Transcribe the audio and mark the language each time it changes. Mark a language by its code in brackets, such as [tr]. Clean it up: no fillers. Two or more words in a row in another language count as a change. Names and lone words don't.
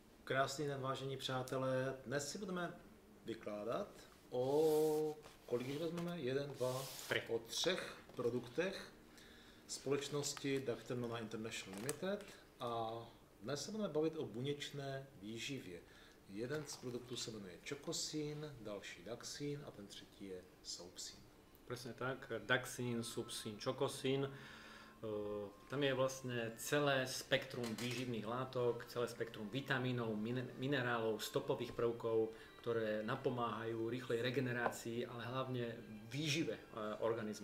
[cs] Krásný den, vážení přátelé. Dnes si budeme vykládat o kolik jich vezmeme? 1, 2, 3. O 3 produktech společnosti Dr. Nona International Limited a dnes se budeme bavit o buněčné výživě. Jeden z produktů se jmenuje Chocosin, další Daxin a ten třetí je Soupsin. [sk] Presne tak, Daxin, Soupsin, Chocosin. Tam je vlastne celé spektrum výživných látok, celé spektrum vitamínov, minerálov, stopových prvkov, ktoré napomáhajú rýchlej regenerácii, ale hlavne výžive organizmu.